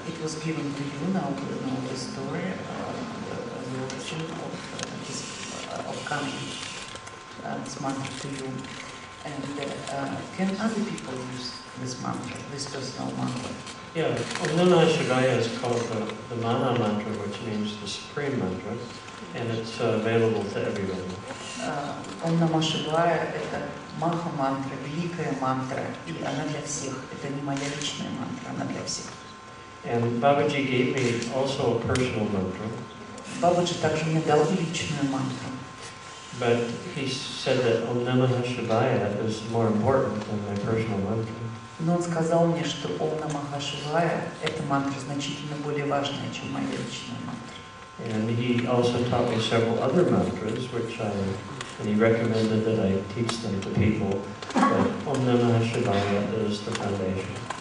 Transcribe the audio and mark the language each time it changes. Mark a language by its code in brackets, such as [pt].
[en] It was given to you, now we know the story, the origin of coming this mantra to you. And can other people use this mantra, this personal mantra? Yeah, Om Namah Shivaya is called the Mana mantra, which means the supreme mantra, and it's available to everyone. [ru] Ом Намah Шивая – это маха-мантра, великая мантра, и она для всех. Это не моя личная мантра, она для всех. [en] And Babaji gave me also a personal mantra. [ru] Бабаджи также мне дал личную мантру. [en] But he said that Om Namah Shivaya is more important than my personal mantra. [ru] Но он сказал мне, что Ом Намах Шивая – эта мантра значительно более важная, чем моя личная мантра. [en] And he also taught me several other mantras, and he recommended that I teach them to people. But Om Namah Shivaya is the foundation.